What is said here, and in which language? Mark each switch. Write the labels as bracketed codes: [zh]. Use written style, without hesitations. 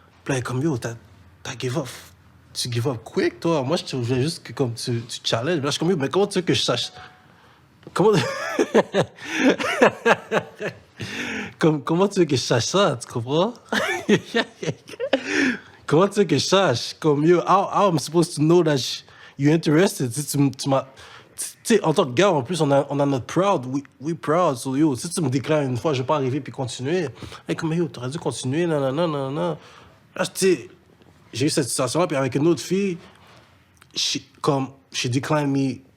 [fr] Puis là, elle est comme, yo, t'as give up. Tu give up quick, toi. Moi, je voulais juste que comme tu challenges. Puis là, je suis comme, yo, mais comment tu veux que je sache... Comment tu veux que je sache ça, tu comprends? Comment tu veux que je sache? [en] Comme, yo, how I'm supposed to know that you're interested? [fr] Tu sais, en tant que gars, en plus, on a notre proud. [en] We proud. [fr] So, yo, si tu me déclares une fois, je vais pas arriver puis continuer. Et comme, yo, t'aurais dû continuer, non. Là, tu sais, j'ai eu cette situation-là, puis avec une autre fille, [en] she declined me.